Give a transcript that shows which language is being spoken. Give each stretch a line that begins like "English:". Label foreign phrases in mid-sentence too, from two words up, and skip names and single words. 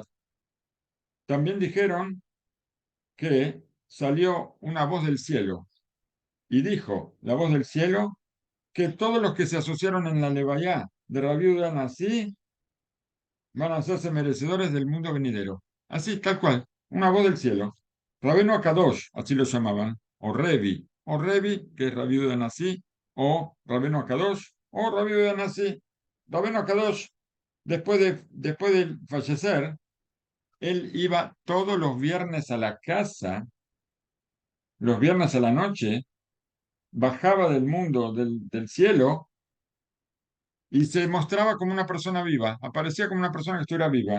Spanish: También dijeron que salió una voz del cielo y dijo la voz del cielo que todos los que se asociaron en la Levaya de Rabbi Yehuda Nasi van a hacerse merecedores del mundo venidero. Así, tal cual, una voz del cielo. Rabenu Akadosh, así lo llamaban, o Revi, que es Rabbi Yehuda Nasi, o Rabenu Akadosh, o Rabbi Yehuda Nasi. Rabenu Akadosh, después de fallecer, él iba todos los viernes a la casa, los viernes a la noche, bajaba del mundo, del cielo, y se mostraba como una persona viva, aparecía como una persona que estuviera viva.